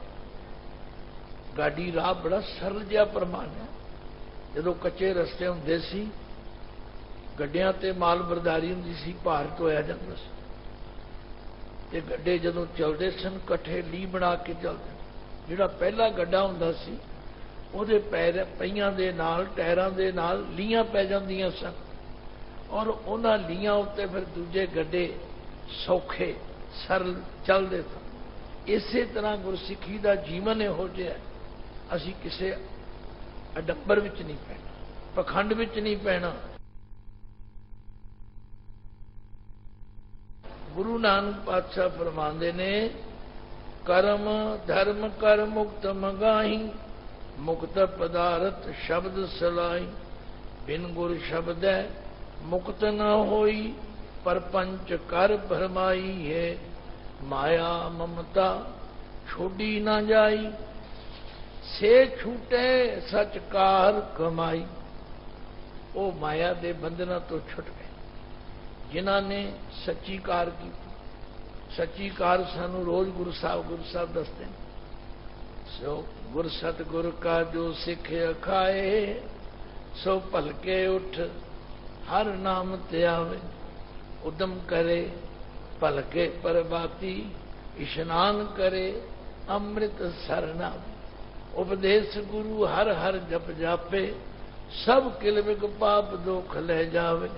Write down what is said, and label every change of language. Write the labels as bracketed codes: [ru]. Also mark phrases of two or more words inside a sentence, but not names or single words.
[pa] ਗੱਡੀ ਰਾਹ ਬੜਾ ਸਰਲ ਜਿਹਾ ਪ੍ਰਮਾਣ ਹੈ। ਜਦੋਂ ਕੱਚੇ ਰਸਤੇ ਹੁੰਦੇ ਸੀ, ਗੱਡੀਆਂ ਤੇ ਮਾਲ ਬਰਦਾਰੀ ਹੁੰਦੀ ਸੀ, ਭਾਰ ਢੋਇਆ ਜਾਂਦਾ ਸੀ, ਤੇ ਗੱਡੇ ਜਦੋਂ ਚੱਲਦੇ ਸਨ ਕੱਠੇ ਲੀ ਬਣਾ ਕੇ ਚੱਲਦੇ। ਜਿਹੜਾ ਪਹਿਲਾ ਗੱਡਾ ਹੁੰਦਾ ਸੀ ਉਹਦੇ ਪਹੀਆਂ ਦੇ ਨਾਲ, ਟਾਇਰਾਂ ਦੇ ਨਾਲ ਲੀਆਂ ਪੈ ਜਾਂਦੀਆਂ ਸਨ, ਔਰ ਉਹਨਾਂ ਲੀਆਂ ਉੱਤੇ ਫਿਰ ਦੂਜੇ ਗੱਡੇ ਸੌਖੇ ਸਰਲ ਚੱਲਦੇ ਸਨ। ਇਸੇ ਤਰ੍ਹਾਂ ਗੁਰਸਿੱਖੀ ਦਾ ਜੀਵਨ ਇਹੋ ਜਿਹਾ, ਅਸੀਂ ਕਿਸੇ ਅਡੰਬਰ ਵਿੱਚ ਨਹੀਂ ਪੈਣਾ, ਪਖੰਡ ਵਿੱਚ ਨਹੀਂ ਪੈਣਾ। ਗੁਰੂ ਨਾਨਕ ਪਾਤਸ਼ਾਹ ਫਰਮਾਉਂਦੇ ਨੇ, ਕਰਮ ਧਰਮ ਕਰ ਮੁਕਤ ਮਗਾਹੀ, ਮੁਕਤ ਪਦਾਰਥ ਸ਼ਬਦ ਸਲਾਈ। ਬਿਨ ਗੁਰ ਸ਼ਬਦ ਮੁਕਤ ਨ ਹੋਈ, ਪਰਪੰਚ ਕਰ ਭਰਮਾਈ ਹੈ। ਮਾਇਆ ਮਮਤਾ ਛੋੜੀ ਨ ਜਾਈ, ਸੇ ਛੂਟੇ ਸਚ ਕਾਰ ਕਮਾਈ। ਉਹ ਮਾਇਆ ਦੇ ਬੰਧਨਾਂ ਤੋਂ ਛੁੱਟ ਗਏ ਜਿਨ੍ਹਾਂ ਨੇ ਸੱਚੀ ਕਾਰ ਕੀਤੀ। ਸੱਚੀ ਕਾਰ ਸਾਨੂੰ ਰੋਜ਼ ਗੁਰੂ ਸਾਹਿਬ ਦੱਸਦੇ ਹੈਂ। ਸੋ ਗੁਰ ਸਤਿਗੁਰ ਕਾ ਜੋ ਸਿਖ ਖਾਏ, ਸੋ ਭਲਕੇ ਉਠ ਹਰਿ ਨਾਮ ਧਿਆਵੇ। ਉੱਦਮ ਕਰੇ ਭਲਕੇ ਪਰਭਾਤੀ, ਇਸ਼ਨਾਨ ਕਰੇ ਅੰਮ੍ਰਿਤ ਸਰਨਾ। ਉਪਦੇਸ਼ ਗੁਰੂ ਹਰਿ ਹਰਿ ਜਪ ਜਾਪੇ, ਸਭ ਕਿਲ ਵਿਖ ਪਾਪ ਦੁਖ ਲੈ ਜਾਵੇ।